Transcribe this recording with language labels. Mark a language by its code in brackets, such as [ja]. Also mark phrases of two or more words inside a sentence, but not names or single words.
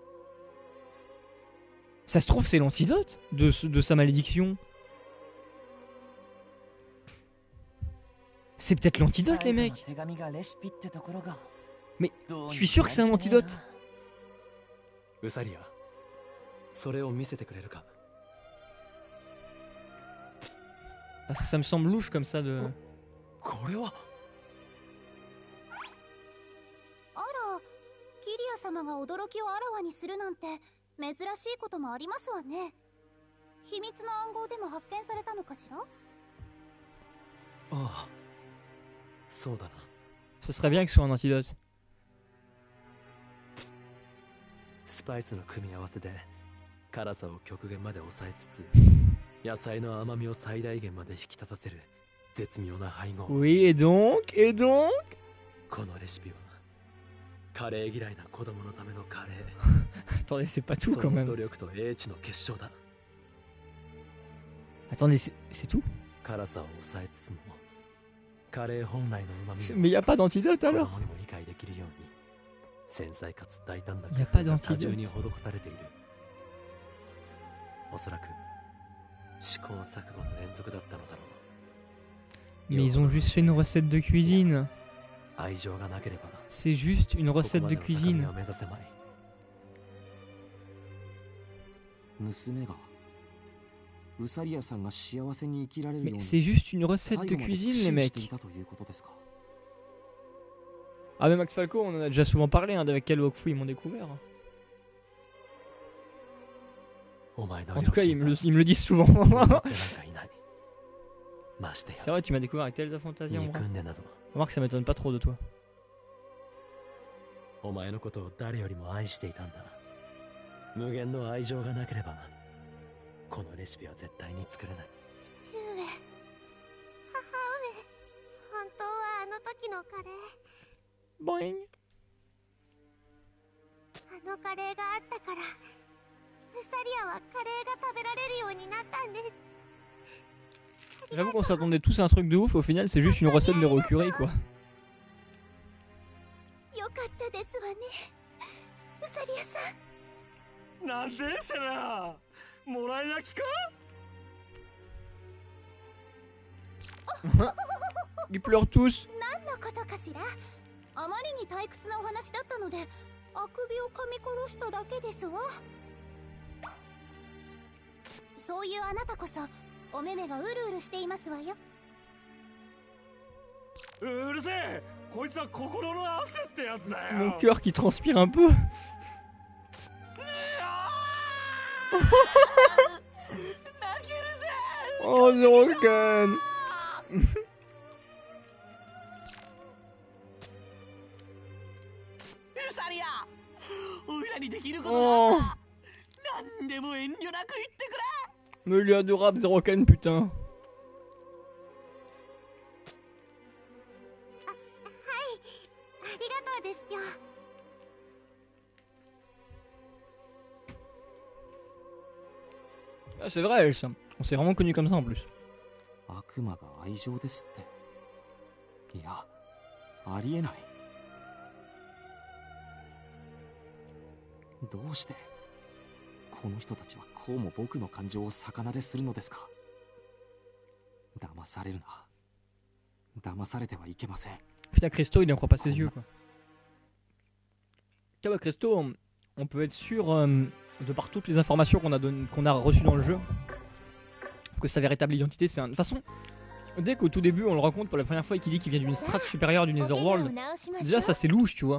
[fr] Ça se trouve c'est l'antidote de sa malédiction? C'est peut-être l'antidote les mecs. Mais je suis sûr que c'est un antidote. Usaria, [ja] それを見せてくれるか? [fr] Parce que ça me semble louche comme ça de... [ja] これは? あら、キリア様が驚きをあらわにするなんて珍しいこともありますわね。秘密の暗号でも発見されたのかしら？ああ、そうだな。 [fr] Ce serait bien que ce soit un antidote. [ja] スパイスの組み合わせで辛さを極限まで抑えつつ野菜の甘みを最大限まで引き立たせる絶妙な配合。 [fr] Oui, et donc [ja] このレシピはカレー嫌いな子供のためのカレー。 [fr] Attendez, c'est pas tout quand [ja] その [fr] même. [ja] 努力と英知の結晶だ。 [fr] Attendez, c'est tout? [ja] 辛さを抑えつつもカレー本来の旨味を [fr] Mais y a pas d'antidote [ja] 子 [fr] alors? [ja] 供にも理解できるように繊細かつ大胆な [fr] Y a [ja] 工 [fr] pas [ja] 夫が多 [fr] d'antidote. [ja] 重に施されている。おそらく試行錯誤の連続だったのだろう。 [fr] Mais ils ont juste fait une recette de cuisine. [ja] 愛情がなければ [fr] C'est juste une [ja] ここ [fr] recette [ja] ま [fr] de [ja] での高み [fr] cuisine. [ja] は目指せまい。娘がウサリアさんが幸せに生きられるよう [fr] Mais [ja] に [fr] c'est juste une recette [ja] 最 [fr] de [ja] 後まで [fr] cuisine [ja] 苦 [fr] les [ja] 心して [fr] mecs. [ja] いたということですか？ [fr] Ah mais Max Falco, on en a déjà souvent parlé, hein, avec quel Wakfu ils m'ont découvert. En tout cas, ils me le disent souvent. C'est vrai, tu m'as découvert avec Tales of Fantasia en vrai. Remarque, ça m'étonne pas trop de toi. [ja] お前のことを誰よりも愛していたんだ。無限の愛情がなければこのレシピは絶対に作れない。父上、母上、本当はあの時のカレー、ボイン。あのカレーがあったからウサリアはカレーが食べられるようになったんです。 [fr] J'avoue qu'on s'attendait tous à un truc de ouf, au final c'est juste une recette de Rokuri quoi. [ja] よかったですわね、ウサリアさん。なんでセナ、もらい泣きか。 [fr] Ils pleurent tous. [ja] 何のことかしら。あまりに退屈なお話だったのであくびを噛み殺しただけですわ。そういうあなたこそお目目がうるうるしていますわよ。うるせえ、こいつは心の汗ってやつだよ。 [fr] Mon cœur qui transpire un peu. Oh non, Ken. [ja] ウサリア、おいらにできることがあったら何でも遠慮なく言ってくれ。 [fr] Mais il est adorable, Zero Ken, putain. Ah, c'est vrai, elle, ça. On s'est vraiment connus comme ça en plus. [ja] 悪魔が愛情ですって。いや、ありえない。どうしてこの人たちはこうも僕の感情を逆なでするのですか。騙されるな。騙されてはいけません。 [fr] Putain, Christo, il en croit pas ses yeux quoi. Tiens, bah, Christo, on peut être sûr de par toutes les informations qu'on a reçues dans le jeu que sa véritable identité c'est un... De toute façon, dès qu'au tout début on le rencontre pour la première fois et qu'il dit qu'il vient d'une strate supérieure du Netherworld, déjà ça c'est louche tu vois.